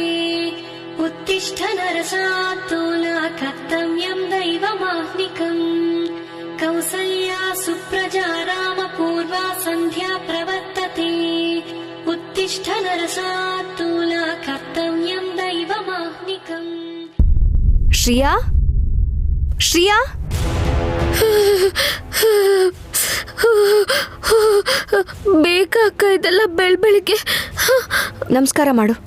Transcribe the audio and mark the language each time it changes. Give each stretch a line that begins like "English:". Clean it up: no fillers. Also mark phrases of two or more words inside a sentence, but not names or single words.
Sanskrit: उत्तिष्ठ नरशार्दूला कर्तव्यं दैवमाह्निकम्. कौसल्या सुप्रजा रामपूर्वा सन्ध्या प्रवर्तते. उत्तिष्ठ नरशार्दूला कर्तव्यं दैवमाह्निकम्.
Kannada: ಶ್ರಿಯಾ, ಶ್ರಿಯಾ, ಬೇಗ ಅಕ್ಕ, ಇದೆಲ್ಲ ಬೆಳಿಗ್ಗೆ. ನಮಸ್ಕಾರ ಮಾಡು.